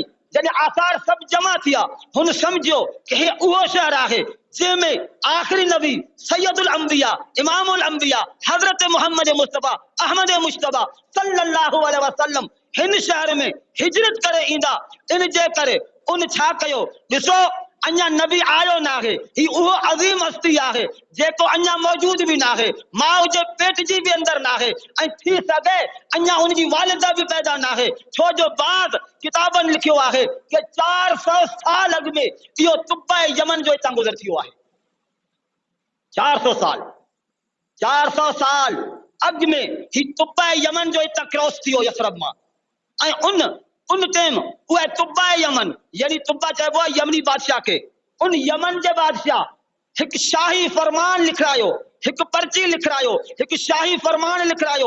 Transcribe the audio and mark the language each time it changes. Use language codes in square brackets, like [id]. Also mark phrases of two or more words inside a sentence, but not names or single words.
[sd] जॾहिं आसार सब जमा थिया हुन समझियो कि हे उहो शहर आहे जंहिंमें आखिरी नबी [ar] سيد الأنبياء إمام الأنبياء [sd] हजरत मोहम्मद मुस्तफा अहमद मुश्तबा [ar] صلى الله عليه وسلم [sd] हिन शहर में हिजरत करे ईंदा। इन जे करे उन छा कयो, ॾिसो अञा नबी आयो ना है, ही उहो अज़ीम हस्ती आहे जेको अञा मौजूद भी ना है, माउ जे पेट जी भी अंदर ना है ऐं थी सघे अञा उनजी वालिदा भी पैदा ना है। छो जो बाद किताबनि लिखियो आहे कि 400 साल अॻु में इहो तुब्बा यमन जो हितां गुज़र थियो आहे। 400 साल अॻु में ही तुब्बा यमन जो हितां क्रॉस थियो यसरब मां। ऐं उन टाइम उहे तुब्बा यमन यानी तुब्बा चइबो आहे यमनी बादशाह के, उन यमन जे बादशाह हिकु शाही फरमान लिखायो, हिकु पर्ची लिखायो, हिकु शाही फरमान लिखायो।